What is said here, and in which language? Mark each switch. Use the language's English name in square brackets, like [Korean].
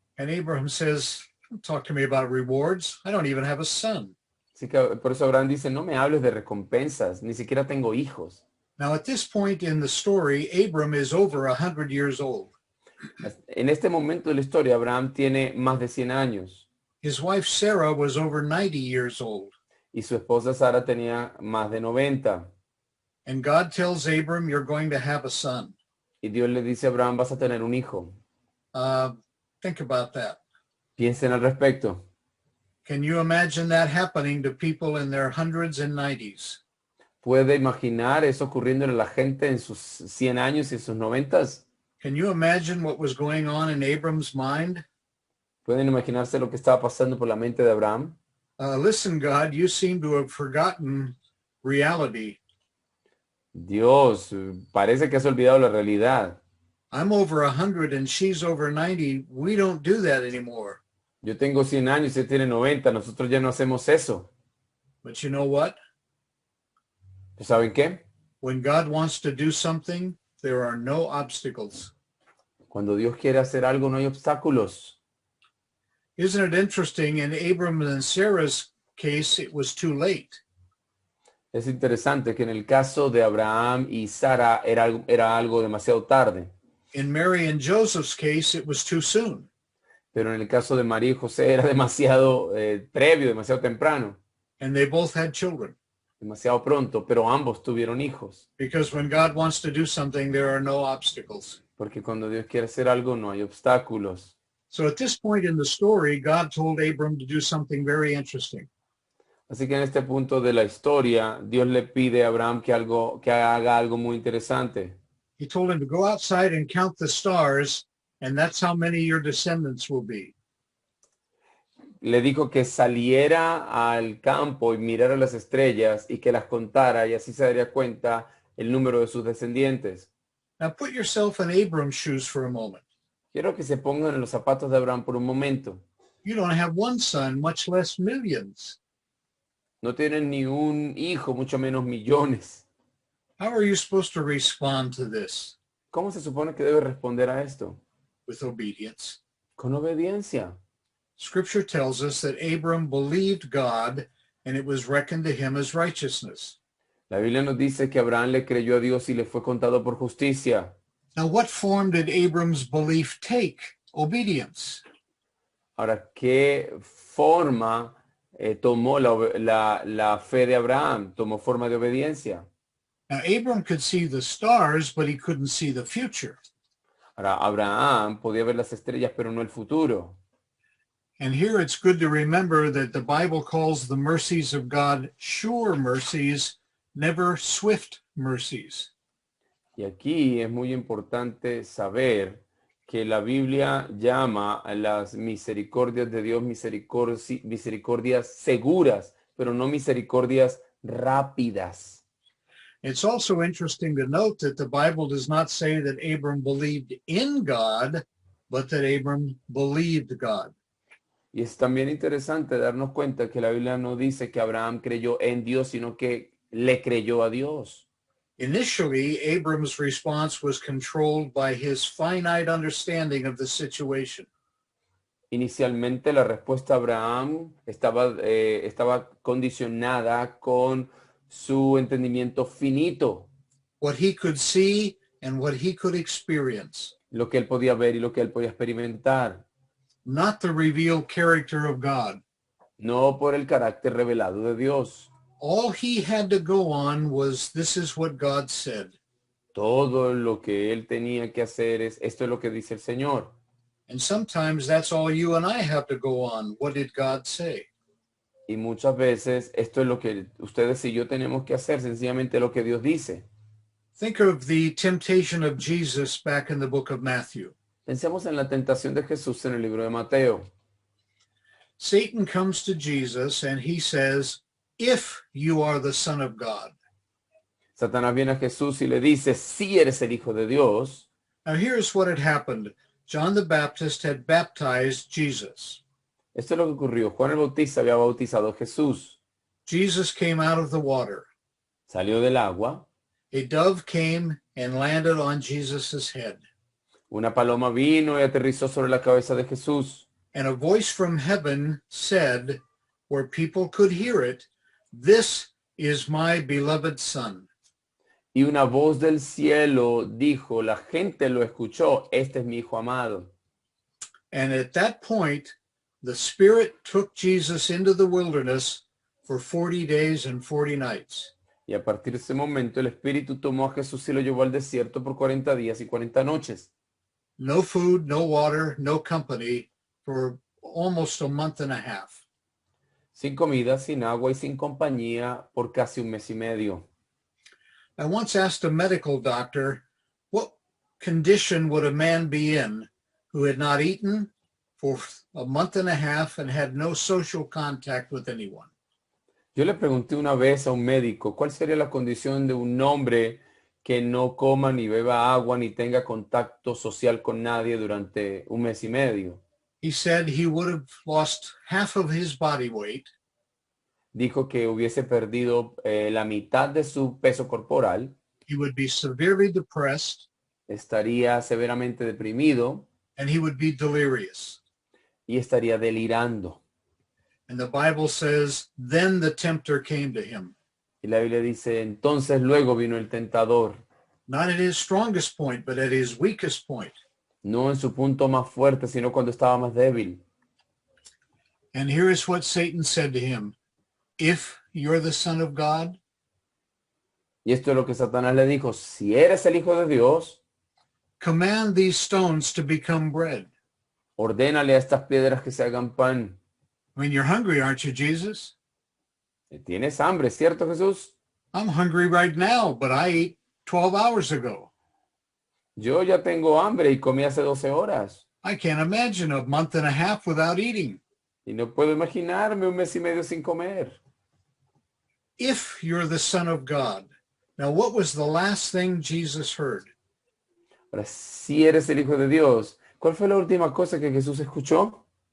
[English] And Abraham says, don't talk to me about rewards. I don't even have a son. [Spanish] Así que por eso Abraham dice: no me hables de recompensas, ni siquiera tengo hijos. [English] Now, at this point in the story, Abram is over 100 years old. [Spanish] En este momento de la historia, Abraham tiene más de 100 años [English] His wife Sarah was over 90 years old. [Spanish] y su esposa Sara tenía más de 90. [English] And God tells Abram, you're going to have a son. [Spanish] Y Dios le dice a Abraham, vas a tener un hijo. [English] Think about that. [Spanish] Piensen al respecto. [English] Can you imagine that happening to people in their hundreds and nineties? [Spanish] ¿Puede imaginar eso ocurriendo a la gente en sus 100 años y en sus 90? [English] Can you imagine what was going on in Abram's mind? [Spanish] ¿Pueden imaginarse lo que estaba pasando por la mente de Abraham? [English] Listen, God, you seem to have forgotten reality. [Spanish] Dios, parece que has olvidado la realidad. [English] I'm over 100 and she's over 90. We don't do that anymore. [Spanish] Yo tengo 100 años y él tiene 90. Nosotros ya no hacemos eso. [English] But you know what? [Spanish] ¿Saben qué? [English] When God wants to do something, there are no obstacles. [Spanish] Cuando Dios quiere hacer algo, no hay obstáculos. [English] Isn't it interesting? In Abram and Sarah's case, it was too late. [Spanish] Es interesante que en el caso de Abraham y Sara era algo demasiado tarde. [English] In Mary and Joseph's case, it was too soon. [Spanish] Pero en el caso de María y José era demasiado previo, demasiado temprano, [English] And they both had children. [Spanish] demasiado pronto, pero ambos tuvieron hijos. [English] Because when God wants to do something, there are no obstacles. [Spanish] Porque cuando Dios quiere hacer algo, no hay obstáculos. [English] So at this point in the story, God told Abram to do something very interesting. [Spanish] Así que en este punto de la historia, Dios le pide a Abraham que haga algo muy interesante. [English] He told him to go outside and count the stars, and that's how many your descendants will be. [Spanish] Le dijo que saliera al campo y mirara las estrellas y que las contara y así se daría cuenta el número de sus descendientes. [English] Now put yourself in Abram's shoes for a moment. [Spanish] Quiero que se pongan en los zapatos de Abraham por un momento. [English] You don't have one son, much less millions. [Spanish] No tienen ni un hijo, mucho menos millones. [English] How are you supposed to respond to this? [Spanish] ¿Cómo se supone que debe responder a esto? [English] With obedience. [Spanish] Con obediencia. [English] Scripture tells us that Abram believed God, and it was reckoned to him as righteousness. [Spanish] La Biblia nos dice que Abraham le creyó a Dios y le fue contado por justicia. [English] Now, what form did Abram's belief take? Obedience. [Spanish] Ahora, ¿qué forma tomó la fe de Abraham? Tomó forma de obediencia. [English] Now, Abram could see the stars, but he couldn't see the future. [Spanish] Ahora, Abraham podía ver las estrellas, pero no el futuro. [English] And here it's good to remember that the Bible calls the mercies of God sure mercies, never swift mercies. [Spanish] Y aquí es muy importante saber que la Biblia llama a las misericordias de Dios misericordias seguras, pero no misericordias rápidas. [English] It's also interesting to note that the Bible does not say that Abram believed in God, but that Abram believed God. [Spanish] Y es también interesante darnos cuenta que la Biblia no dice que Abraham creyó en Dios, sino que le creyó a Dios. [English] Initially, Abram's response was controlled by his finite understanding of the situation. [Spanish] Inicialmente la respuesta de Abraham estaba condicionada con su entendimiento finito, [English] What he could see and what he could experience, [Spanish] lo que él podía ver y lo que él podía experimentar, [English] not the revealed character of God. [Spanish] no por el carácter revelado de Dios. [English] All he had to go on was, this is what God said. [Spanish] Todo lo que él tenía que hacer es, esto es lo que dice el Señor. [English] And sometimes that's all you and I have to go on. What did God say? [Spanish] Y muchas veces esto es lo que ustedes y yo tenemos que hacer, sencillamente lo que Dios dice. [English] Think of the temptation of Jesus back in the book of Matthew. [Spanish] Pensemos en la tentación de Jesús en el libro de Mateo. [English] Satan comes to Jesus and he says, if you are the Son of God. [Spanish] Satanás viene a Jesús y le dice, si eres el Hijo de Dios. [English] Now here's what had happened. John the Baptist had baptized Jesus. [Spanish] Esto es lo que ocurrió. Juan el Bautista había bautizado a Jesús. [English] Jesus came out of the water. [Spanish] Salió del agua. [English] A dove came and landed on Jesus's head. [Spanish] Una paloma vino y aterrizó sobre la cabeza de Jesús. [English] And a voice from heaven said, where people could hear it, this is my beloved Son. [Spanish] Y una voz del cielo dijo, la gente lo escuchó, este es mi hijo amado. [English] And at that point, the Spirit took Jesus into the wilderness for 40 days and 40 nights. [Spanish] Y a partir de ese momento el Espíritu tomó a Jesús y lo llevó al desierto por 40 días y 40 noches. [English] No food, no water, no company for almost a month and a half. [Spanish] Sin comida, sin agua y sin compañía por casi un mes y medio. [English] I once asked a medical doctor, what condition would a man be in who had not eaten for a month and a half and had no social contact with anyone? [Spanish] Yo le pregunté una vez a un médico, ¿cuál sería la condición de un hombre que no coma ni beba agua ni tenga contacto social con nadie durante un mes y medio? [English] He said he would have lost half of his body weight. [Spanish] Dijo que hubiese perdido la mitad de su peso corporal, [English] He would be severely depressed, [Spanish] estaría severamente deprimido [English] and he would be delirious. [Spanish] y estaría delirando. [English] And the Bible says, then the tempter came to him, [Spanish] Y la Biblia dice, entonces luego vino el tentador, [English] not at his strongest point, but at his weakest point. [Spanish] no en su punto más fuerte, sino cuando estaba más débil. [English] And here is what Satan said to him. If you're the Son of God, [Spanish] Y esto es lo que Satanás le dijo, si eres el Hijo de Dios, [English] command these stones to become bread. [Spanish] ordénale a estas piedras que se hagan pan. [English] I mean, you're hungry, aren't you, Jesus? [Spanish] ¿Tienes hambre, cierto, Jesús? [English] I'm hungry right now, but I ate 12 hours ago. [Spanish] Yo ya tengo hambre y comí hace 12 horas. [English] I can't imagine a month and a half without eating. [Spanish] Y no puedo imaginarme un mes y medio sin comer. [English] If you're the Son of God. Now, what was the last thing Jesus heard? [Spanish] Ahora, si eres el Hijo de Dios, ¿cuál fue la última cosa que Jesús escuchó?